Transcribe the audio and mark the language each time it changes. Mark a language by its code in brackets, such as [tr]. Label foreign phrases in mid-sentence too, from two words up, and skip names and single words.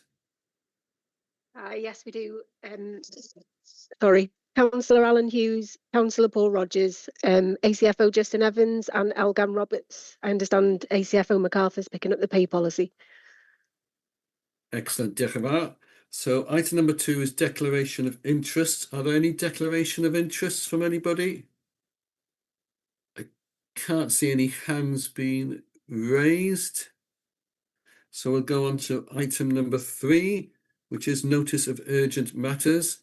[en] Yes, we do. Sorry, Councillor Alan Hughes, Councillor Paul Rogers, ACFO Justin Evans and Elgam Roberts. I understand ACFO MacArthur's picking up the pay policy. Excellent, [cy] diolch yn fawr. [en] So item number 2 is declaration of interest. Are there any declaration of interests from anybody? I can't see any hands being raised. So we'll go on to item number 3, which is notice of urgent matters.